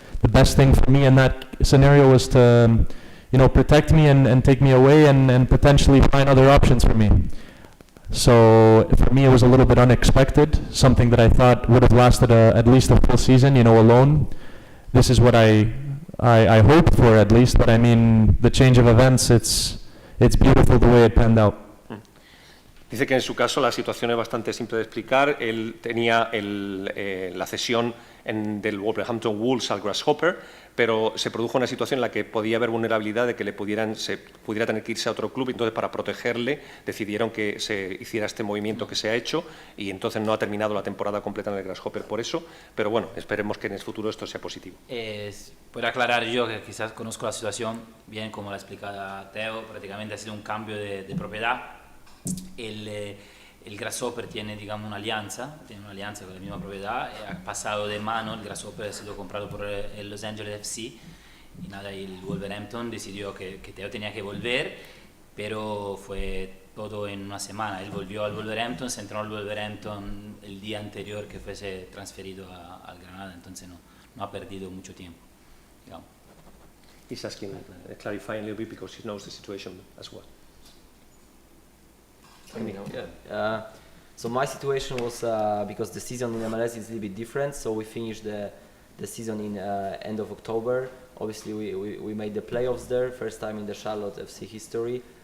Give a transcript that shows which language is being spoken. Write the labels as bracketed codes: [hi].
[en] the best thing for me in that scenario was to, you know, protect me and take me away and potentially find other options for me. So for me, it was a little bit unexpected, something that I thought would have lasted at least a full season, you know, alone. This is what I hoped for, at least, but I mean, the change of events, it's beautiful the way it panned out. [es] Dice que en su caso la situación es bastante simple de explicar. Él tenía la cesión del Wolverhampton Wolves al Grasshopper, pero se produjo una situación en la que podía haber vulnerabilidad de que se pudiera tener que irse a otro club. Entonces, para protegerle, decidieron que se hiciera este movimiento que se ha hecho, y entonces no ha terminado la temporada completa en el Grasshopper por eso. Pero bueno, esperemos que en el futuro esto sea positivo. Por aclarar yo, que quizás conozco la situación bien, como la explica Teo, prácticamente ha sido un cambio de propiedad. El Grasshopper tiene, digamos, una alianza con la misma propiedad, ha pasado de mano. El Grasshopper ha sido comprado por el Los Angeles FC, y nada, el Wolverhampton decidió que Teo tenía que volver, pero fue todo en una semana. Él volvió al Wolverhampton, se entrenó al Wolverhampton el día anterior que fuese transferido al Granada, entonces no ha perdido mucho tiempo, digamos. [en] He's asking, clarifying a little bit because he knows the situation as well. Yeah. So my situation was because the season in MLS is a little bit different. So we finished the season in end of October. Obviously, we made the playoffs there, first time in the Charlotte FC history.